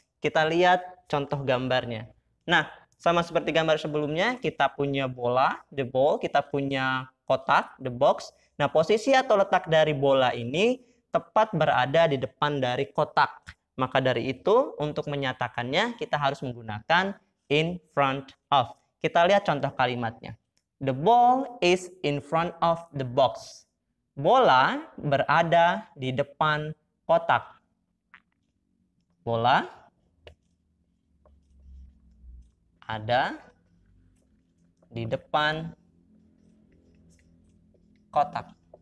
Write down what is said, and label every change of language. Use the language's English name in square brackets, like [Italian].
[Indonesian] Kita lihat contoh gambarnya. Nah, sama seperti gambar sebelumnya, kita punya bola, the ball, kita punya kotak, the box. Nah, posisi atau letak dari bola ini tepat berada di depan dari kotak. Maka dari itu, untuk menyatakannya, kita harus menggunakan in front of. Kita lihat contoh kalimatnya. [English] The ball is in front of the box. [Indonesian] Bola berada di depan kotak. Bola ada di depan kotak.